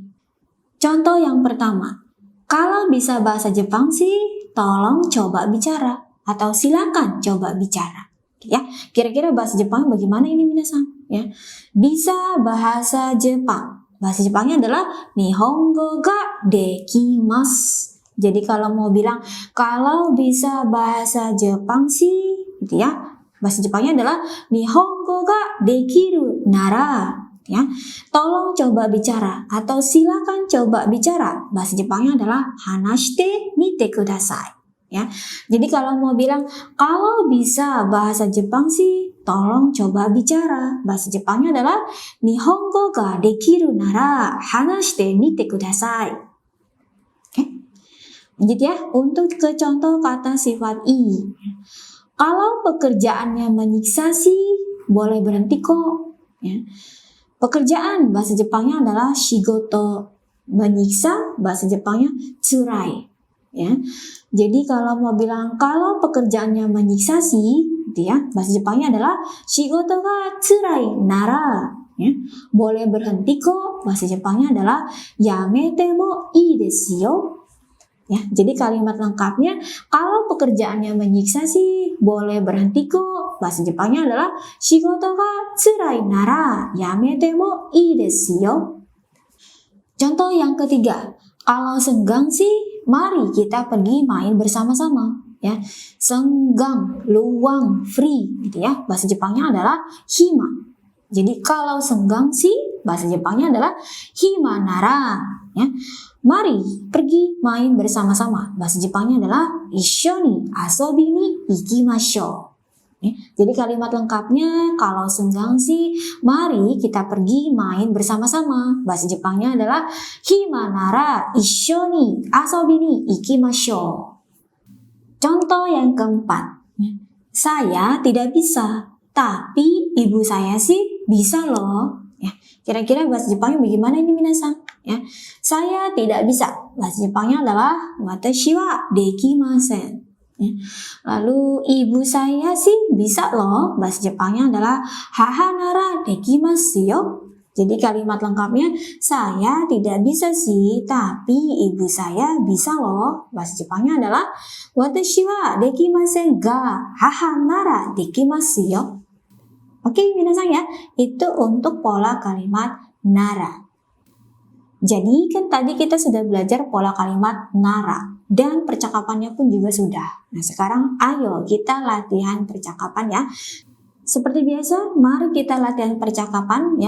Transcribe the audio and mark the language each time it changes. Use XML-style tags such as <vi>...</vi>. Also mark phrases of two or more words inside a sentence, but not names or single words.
<id>Contoh yang pertama, kalau bisa bahasa Jepang sih, tolong coba bicara atau silakan coba bicara. Ya, kira-kira bahasa Jepang bagaimana ini minasan? Ya, bisa bahasa Jepang. Bahasa Jepangnya adalah</id> <ja>日本語ができます.</ja> <id>Jadi kalau mau bilang kalau bisa bahasa Jepang sih, gitu ya. Bahasa Jepangnya adalah</id> <ja>日本語ができるなら,</ja> <id>ya. Tolong coba bicara atau silakan coba bicara. Bahasa Jepangnya adalah</id> <ja>話してみてください.</ja> <id>Ya. Jadi kalau mau bilang kalau bisa bahasa Jepang sih, tolong coba bicara. Bahasa Jepangnya adalah</id> <ja>日本語ができるなら話してみてください.</ja> <id>Oke. Lanjut ya, untuk ke contoh kata sifat i. Kalau pekerjaannya menyiksa sih, boleh berhenti kok. Ya. Pekerjaan bahasa Jepangnya adalah shigoto. Menyiksa bahasa Jepangnya tsurai. Ya. Jadi kalau mau bilang kalau pekerjaannya menyiksa sih, gitu ya, bahasa Jepangnya adalah</id> <ja>仕事が辛いなら.</ja> <id>Ya. Boleh berhenti kok. Bahasa Jepangnya adalah</id> <ja>やめてもいいですよ.</ja> <id>Ya, jadi kalimat lengkapnya kalau pekerjaannya menyiksa sih boleh berhenti kok. Bahasa Jepangnya adalah</id> <ja>仕事が辛いならやめてもいいですよ.</ja> <id>Contoh yang ketiga, kalau senggang sih mari kita pergi main bersama-sama. Ya, senggang, luang, free gitu ya. Bahasa Jepangnya adalah hima. Jadi kalau senggang sih bahasa Jepangnya adalah</id> <ja>暇なら.</ja> <id>Ya. Mari pergi main bersama-sama. Bahasa Jepangnya adalah</id> <ja>一緒に遊びに行きましょう.</ja> <id>Jadi kalimat lengkapnya kalau senggang sih mari kita pergi main bersama-sama. Bahasa Jepangnya adalah</id> <ja>暇なら一緒に遊びに行きましょう.</ja> <id>Contoh yang keempat. Saya tidak bisa, tapi ibu saya sih bisa loh. Ya, kira-kira bahasa Jepangnya bagaimana ini minasan? Ya, saya tidak bisa. Bahasa Jepangnya adalah</id> <ja>私はできません.</ja> <id>Ya. Lalu ibu saya sih bisa loh. Bahasa Jepangnya adalah</id> <ja>母ならできますよ.</ja> <id>Jadi kalimat lengkapnya saya tidak bisa sih, tapi ibu saya bisa loh. Bahasa Jepangnya adalah</id> <ja>私はできませんが母ならできますよ.</ja> <id>Oke, minasan ya, itu untuk pola kalimat nara. Jadi kan tadi kita sudah belajar pola kalimat nara dan percakapannya pun juga sudah. Nah sekarang ayo kita latihan percakapan ya. Seperti biasa, mari kita latihan percakapan ya.</id>